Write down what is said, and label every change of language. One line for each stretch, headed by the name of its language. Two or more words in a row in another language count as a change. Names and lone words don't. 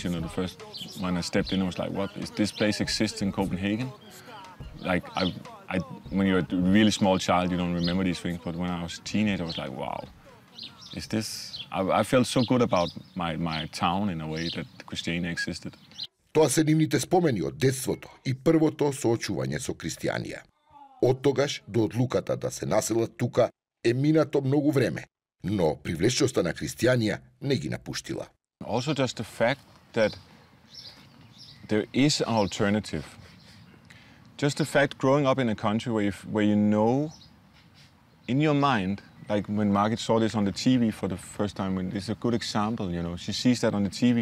English: The first, when I stepped in, I was like, what, is this place exist in Copenhagen? Like, when you're a really small child, you don't remember these things. But when I was a teenager, I was like, wow, is this... I felt so good about my town in a way that Christiania existed.
Macedonian: Тоа се нивните спомени од детството и првото соочување со Кристијанија. Од тогаш до одлуката да се населат тука е минато многу време, но привлечноста на Кристијанија не ги напуштила.
English: Also just the fact that there is an alternative. Just the fact growing up in a country where you know in your mind, like when Margit saw this on the TV for the first time, it's a good example, She sees that on the TV.